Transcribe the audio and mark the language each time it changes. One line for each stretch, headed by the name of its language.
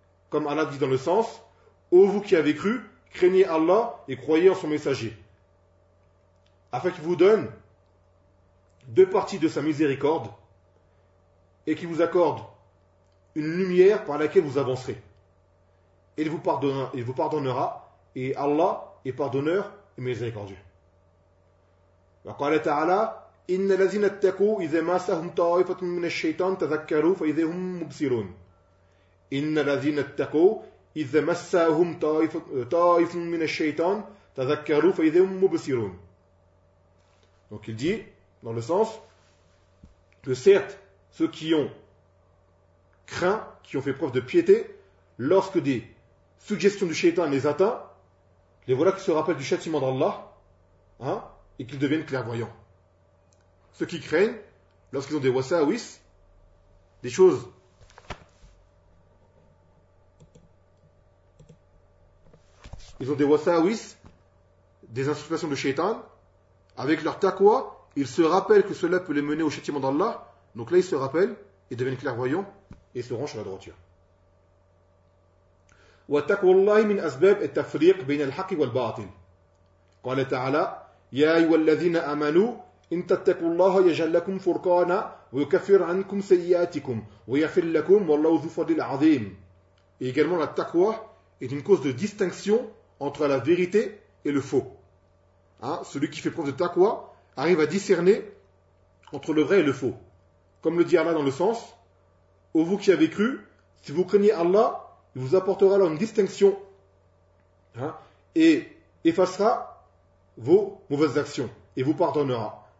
French: Comme Allah dit dans le sens, ô vous qui avez cru, craignez Allah et croyez en son messager, afin qu'il vous donne deux parties de sa miséricorde et qu'il vous accorde une lumière par laquelle vous avancerez. Et il vous pardonnera, et Allah est pardonneur et miséricordieux.
Arabic: Wa qala ta'ala, إِنَّ الَّذِينَ اتَّقُوا إِذَا مَسَّهُمْ طَائِفَةٌ مِّنَ الشَّيْطَانِ تَذَكَّرُوا فَإِذَا هُمْ مُبْصِرُونَ. إِنَّ الَّذِينَ اتَّقُوا إذا مساهم طائف من الشيطان تذكروا فإذا هم مبصرون.
French: Donc il dit, dans le sens, que certes, ceux qui ont craint, qui ont fait preuve de piété, lorsque des suggestions du shaitan les atteint, les voilà qui se rappellent du châtiment d'Allah, hein, et qu'ils deviennent clairvoyants. Ceux qui craignent, lorsqu'ils ont des wasawis, des choses des instructions de shaitan, avec leur taqwa, ils se rappellent que cela peut les mener au châtiment d'Allah, donc là ils se rappellent et deviennent clairvoyants et se rangent sur la droiture.
Arabic: وتقوى الله من أسباب التفريق بين الحق والباطل. قال تعالى: يا أيها الذين آمنوا إن تتقوا الله يجعل لكم فرقانا ويكفر عنكم سيئاتكم ويغفر لكم والله ذو الفضل العظيم.
French: Et également la taqwa est une cause de distinction entre la vérité et le faux. Hein, celui qui fait preuve de taqwa arrive à discerner entre le vrai et le faux. Comme le dit Allah dans le sens: ô vous qui avez cru, si vous craignez Allah, il vous apportera alors une distinction, hein, et effacera vos mauvaises actions et vous pardonnera.